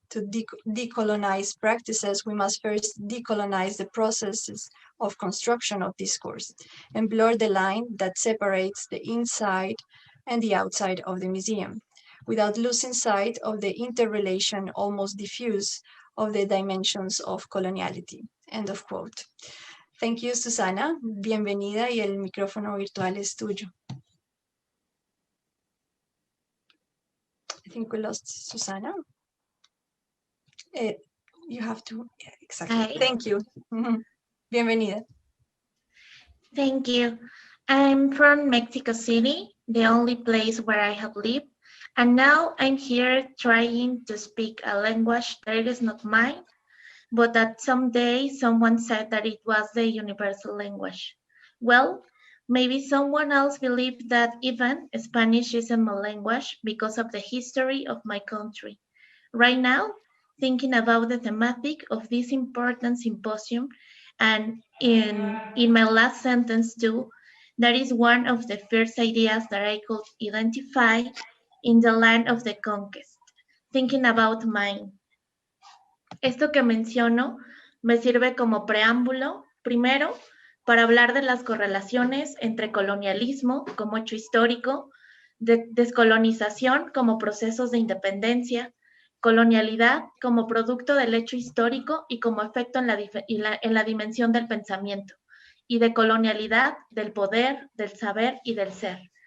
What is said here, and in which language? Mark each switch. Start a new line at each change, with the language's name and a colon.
English: To decolonize practices, we must first decolonize the processes of construction of discourse and blur the line that separates the inside and the outside of the museum, without losing sight of the interrelation, almost diffuse, of the dimensions of coloniality." End of quote. Thank you, Susana.
Spanish: Bienvenida y el micrófono virtual es tuyo.
English: I think we lost Susana. You have to, yeah, exactly. Hi. Thank you. Bienvenida. Thank you. I'm from Mexico City, the only place where I have lived, and now I'm here trying to speak a language that is not mine, but that someday someone said that it was the universal language. Well, maybe someone else believed that even Spanish isn't my language because of the history of my country. Right now, thinking about the thematic of this important symposium, and in my last sentence too, that is one of the first ideas that I could identify in the land of the conquest, thinking about mine.
Spanish: Esto que menciono me sirve como preámbulo, primero, para hablar de las correlaciones entre colonialismo como hecho histórico, descolonización como procesos de independencia, colonialidad como producto del hecho histórico y como efecto en la dimensión del pensamiento, y de colonialidad del poder, del saber y del ser.